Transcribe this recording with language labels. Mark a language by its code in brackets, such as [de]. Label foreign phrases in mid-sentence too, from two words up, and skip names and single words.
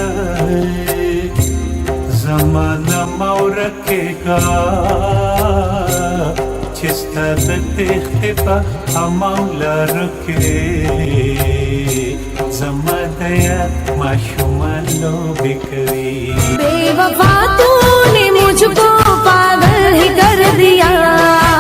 [ps] زما نه مه ورکېږه چې ستا د تېښتې په هماو لارو کې زما د یاد ماشومان لوبې کوي [ur] بے وفا تو نے مجھ کو پاگل ہی کر دیا